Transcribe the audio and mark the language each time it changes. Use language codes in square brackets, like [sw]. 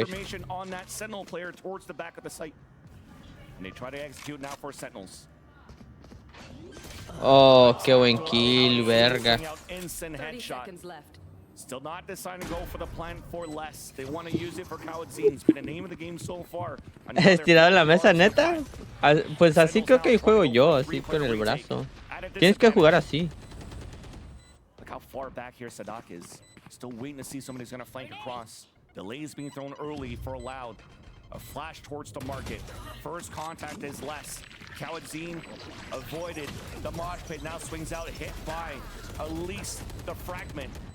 [en] Information on that Sentinel player towards the back of the site. And they try to execute now for Sentinels. [es] Oh, qué buen kill, verga. [en] Instant headshot. Still not deciding to go for the plan for less. They want to use it for Cowanzine. It's been the name of the game so far. [es] ¿Estirado en la mesa, neta? Pues así creo que juego yo, así con el brazo. Tienes que jugar así. [en] Look how far back here Sadak is. Still waiting to see somebody's going to flank across. Delays being thrown early for Loud. A flash towards the market. First contact is less. Cowanzine avoided the mosh pit. Now swings out, hit by at least the fragment.